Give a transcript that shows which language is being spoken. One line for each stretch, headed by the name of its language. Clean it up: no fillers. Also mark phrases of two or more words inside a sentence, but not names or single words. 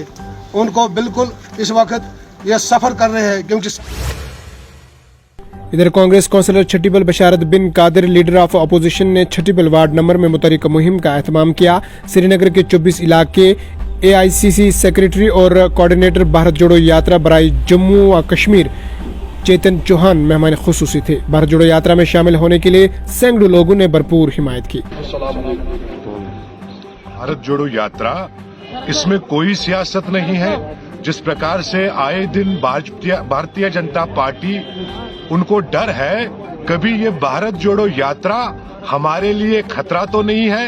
Urdu: ان کو بالکل اس وقت یہ سفر کر رہے ہیں کیونکہ ادھر کانگریس کونسلر چھٹیبل بشارت بن قادر لیڈر آف اپوزیشن نے چھٹیبل وارڈ نمبر میں متحرک مہم کا اہتمام کیا. سری نگر کے 24 علاقے اے آئی سی سی سیکریٹری اور کوارڈینیٹر بھارت جوڑو یاترا برائے جموں و کشمیر چیتن چوہان مہمان خصوصی تھے. بھارت جوڑو یاترا میں شامل ہونے کے لیے سینکڑوں لوگوں نے بھرپور حمایت کی. بھارت جوڑو یاترا، اس میں کوئی سیاست نہیں ہے. جس پرکار سے آئے دن بھارتیہ جنتا پارٹی ان کو ڈر ہے کبھی یہ بھارت جوڑو یاترا ہمارے لیے خطرہ تو نہیں ہے.